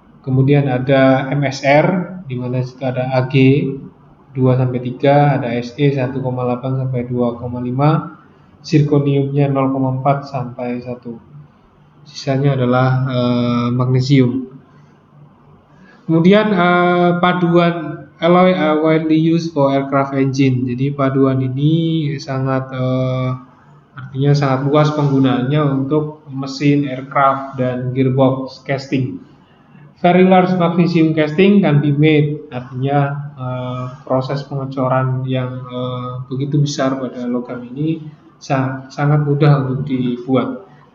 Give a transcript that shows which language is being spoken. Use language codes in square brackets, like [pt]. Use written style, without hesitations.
[id] Kemudian ada MSR di mana situ ada Ag 2 sampai 3, ada Se 1,8 sampai 2,5. Zirconiumnya 0,4 sampai 1. Sisanya adalah magnesium. Kemudian paduan [en] alloy widely used for aircraft engine. [id] Jadi paduan ini sangat artinya sangat luas penggunaannya untuk mesin aircraft dan gearbox casting. [en] Very large magnesium casting can be made. [id] Artinya proses pengecoran yang begitu besar pada logam ini sangat mudah untuk dibuat.